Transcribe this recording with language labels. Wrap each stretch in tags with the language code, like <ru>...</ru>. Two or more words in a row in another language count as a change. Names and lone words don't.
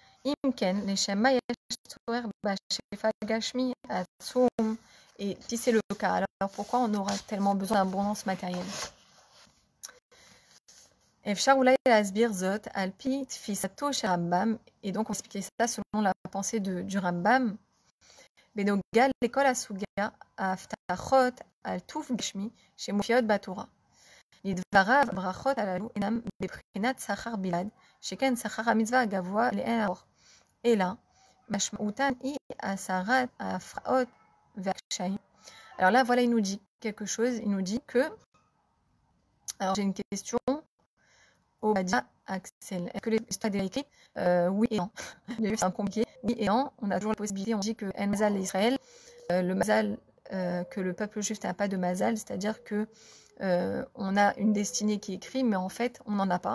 <fr>Et si c'est le cas, alors pourquoi on aura tellement besoin d'abondance matérielle? Et donc on expliquait ça selon la pensée du Rambam.</fr> <he>לדבריו, הברכות הללו אינם בבחינת שכר בלבד, שכן שכר המצווה הגבוה לאין ארוך, אלא משמעותן היא הסרת ההפרעות והקשיים.</he> <fr>Alors là, voilà, il nous dit quelque chose, il nous dit que... Alors j'ai une question, Obadia Axel, est-ce que les histoires déjà écrites? Oui et non. Il y a eu, c'est un compliqué. Oui et non, on a toujours la possibilité, on dit que</fr> <he>אין מזל ישראל,</he> <fr>le Mazal, que le peuple juif n'a pas de Mazal, c'est-à-dire que on a une destinée qui est écrite, mais en fait, on n'en a pas.</fr>